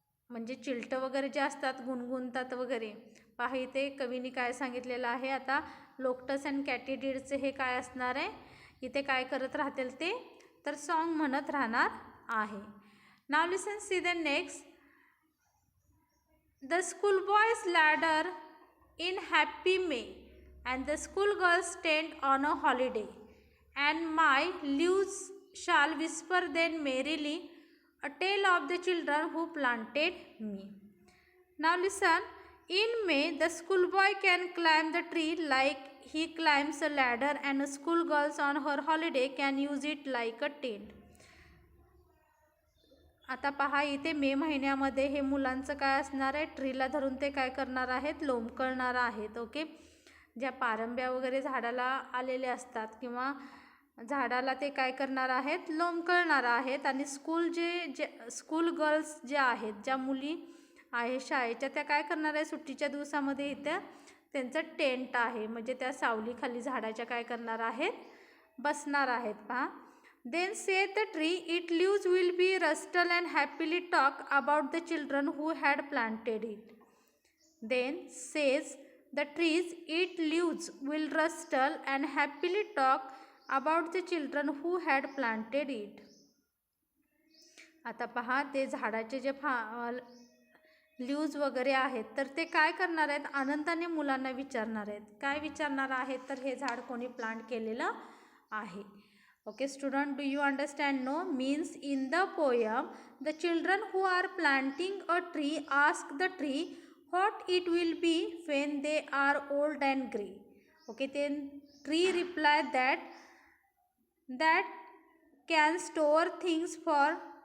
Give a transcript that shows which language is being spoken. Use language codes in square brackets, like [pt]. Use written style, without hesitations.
[mr] म्हणजे चिलटं वगैरे जे असतात, गुणगुणतात वगैरे. पहा, इथे कवीने काय सांगितलेलं आहे, आता लोकटस अँड कॅटिडिडचे हे काय असणार आहे, इथे काय करत राहतील ते, तर सॉन्ग म्हणत राहणार आहे. [en] Now listen, see the next. The schoolboys ladder in happy May, and the schoolgirls stand on a holiday, and my leaves shall whisper then merrily a tale of the children who planted me. Now listen, in May the schoolboy can climb the tree like he climbs a ladder, and a schoolgirl on her holiday can use it like a tent. [mr] आता पहा, इथे मे महिन्यामध्ये हे मुलांचं काय असणार आहे, ट्रीला धरून ते काय करणार आहेत, लोंबकळणार आहेत. ओके, ज्या पारंब्या वगैरे झाडाला आलेले असतात किंवा झाडाला ते काय करणार आहेत, लोंबकळणार आहेत. आणि स्कूल गर्ल्स ज्या आहेत, ज्या मुली आहेत शाळेच्या, त्या काय करणार आहे, सुट्टीच्या दिवसामध्ये इथे त्यांचं टेंट आहे, म्हणजे त्या सावलीखाली झाडाच्या काय करणार आहेत, बसणार आहेत. [en] पहा, then said the tree, its leaves will be rustle and happily talk about the children who had planted it. Then says the trees, its leaves will rustle and happily talk about the children who had planted it. [mr] आता पहा, ते झाडाचे जे leaves वगैरे आहेत, तर ते काय करणार आहेत, आनंदाने मुलांना विचारणार आहेत. काय विचारणार आहेत, तर हे झाड कोणी प्लांट केलेलं आहे. [en] Okay student, do you understand? No means in the poem the children who are planting a tree ask the tree what it will be when they are old and grey. Okay, then tree replied that can store things for.